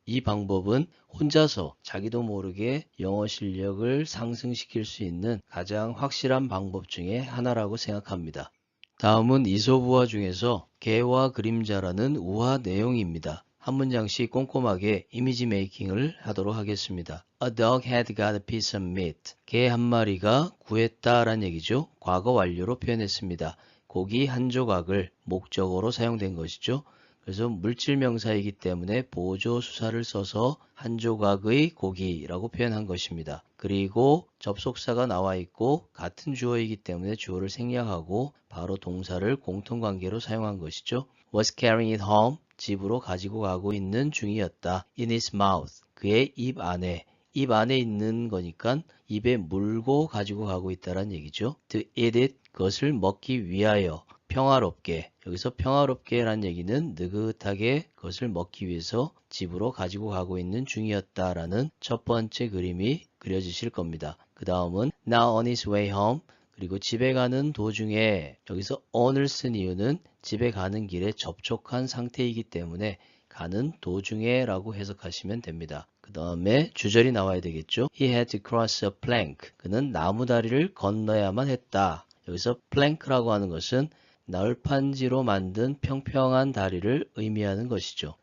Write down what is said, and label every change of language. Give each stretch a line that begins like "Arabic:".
Korean: 이 방법은 혼자서 자기도 모르게 영어 실력을 상승시킬 수 있는 가장 확실한 방법 중에 하나라고 생각합니다. 다음은 이솝우화 중에서 개와 그림자라는 우화 내용입니다. 한 문장씩 꼼꼼하게 이미지 메이킹을 하도록 하겠습니다.
English: A dog had got a piece of meat.
Korean: 개 한 마리가 구했다라는 얘기죠. 과거 완료로 표현했습니다. 고기 한 조각을 목적어로 사용된 것이죠. 그래서 물질 명사이기 때문에 보조 수사를 써서 한 조각의 고기라고 표현한 것입니다. 그리고 접속사가 나와 있고 같은 주어이기 때문에 주어를 생략하고 바로 동사를 공통관계로 사용한 것이죠.
English: Was carrying it home.
Korean: 집으로 가지고 가고 있는 중이었다.
English: In his mouth.
Korean: 그의 입 안에. 입 안에 있는 거니까 입에 물고 가지고 가고 있다는 얘기죠.
English: To eat it.
Korean: 그것을 먹기 위하여. 평화롭게. 여기서 평화롭게란 얘기는 느긋하게 그것을 먹기 위해서 집으로 가지고 가고 있는 중이었다라는 첫 번째 그림이 그려지실 겁니다. 그 다음은
English: Now on his way home.
Korean: 그리고 집에 가는 도중에 여기서 on을 쓴 이유는 집에 가는 길에 접촉한 상태이기 때문에 가는 도중에 라고 해석하시면 됩니다. 그 다음에 주절이 나와야 되겠죠.
English: He had to cross a plank.
Korean: 그는 나무다리를 건너야만 했다. 여기서 plank라고 하는 것은 널판지로 만든 평평한 다리를 의미하는 것이죠.